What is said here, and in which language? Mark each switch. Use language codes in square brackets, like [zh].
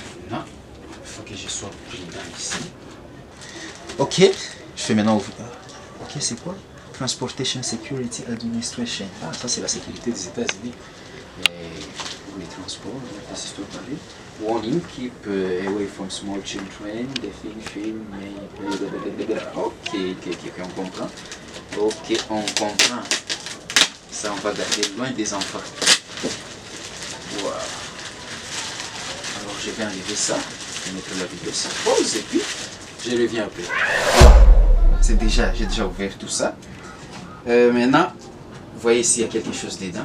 [fr] Non, il faut que je sois prudent ici. Ok, je fais maintenant ouvrir. Ok, c'est quoi? Transportation Security Administration. Ah, ça c'est la sécurité des États-Unis. Pour les transports, les histoires parlées. [en] Warning, keep away from small children, the film may... [fr] Ok, on comprend. Ok, on comprend. Ça, on va garder loin des enfants. Wow. Alors, je vais enlever ça, je vais mettre la vidéo sur pause et puis je reviens après. J'ai déjà ouvert tout ça. Maintenant, vous voyez ici, il y a quelque chose dedans.